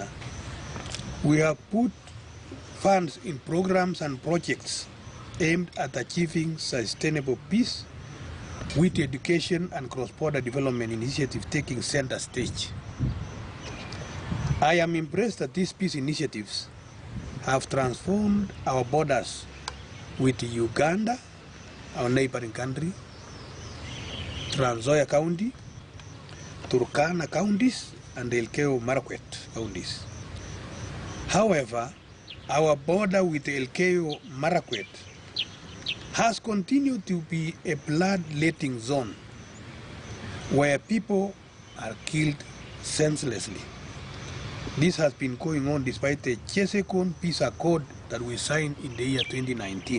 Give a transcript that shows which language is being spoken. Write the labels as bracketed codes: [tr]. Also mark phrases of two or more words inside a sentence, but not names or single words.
[en] We have put funds in programs and projects aimed at achieving sustainable peace, with education and cross-border development initiatives taking center stage. I am impressed that these peace initiatives have transformed our borders with Uganda, our neighboring country, Trans Nzoia County, Turkana counties and Elgeyo Marakwet counties. However, our border with Elgeyo Marakwet has continued to be a bloodletting zone where people are killed senselessly. This has been going on despite the Chesekon Peace Accord that we signed in the year 2019.